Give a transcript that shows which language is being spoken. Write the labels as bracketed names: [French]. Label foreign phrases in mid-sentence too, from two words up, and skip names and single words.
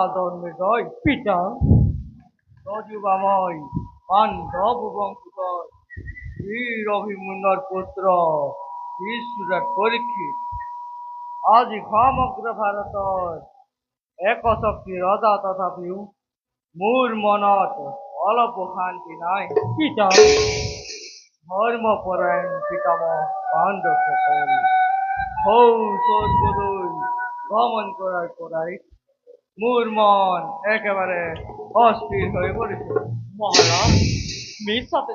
[Assamese] ধর্মে জয় পিতা সজীবাময় পাণ্ডব বংশধর বীর অভিমন্যুর পুত্র বিশ্বরাট পরীক্ষিত আজি সমগ্র ভাৰতৰ একশক্তি ৰজা তথাপিও মোৰ মনত অলপ শান্তি নাই পিতা ধৰ্মপৰায়ণ পিতামহ পাণ্ডৱসকল সৌ স্বৰ্গলৈ ভ্ৰমণ কৰাৰ পৰাই মোৰ মন একেবাৰে অস্থিৰ হৈ পৰিছে মহাৰাজ মিছাতে